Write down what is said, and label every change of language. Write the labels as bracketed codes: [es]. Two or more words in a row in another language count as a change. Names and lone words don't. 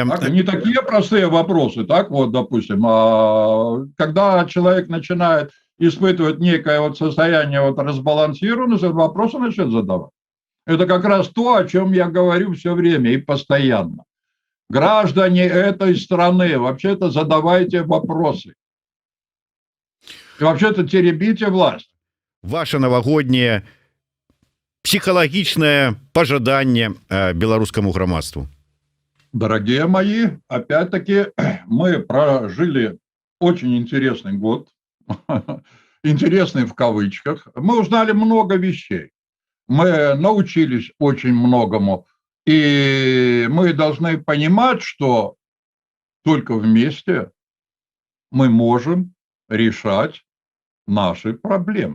[ru] Так, не такие простые вопросы, так вот, допустим, когда человек начинает испытывать некое вот состояние вот разбалансированности, вопросы начнет задавать. Это как раз то, о чем я говорю все время и постоянно. Граждане этой страны, вообще-то задавайте вопросы. И вообще-то теребите власть. ваше новогоднее [be] психалагічнае пожаданне беларускаму грамадству? [ru] Дорогие мои, опять-таки мы прожили очень интересный год, интересный в кавычках. Мы узнали много вещей, мы научились очень многому, и мы должны понимать, что только вместе мы можем решать наши проблемы.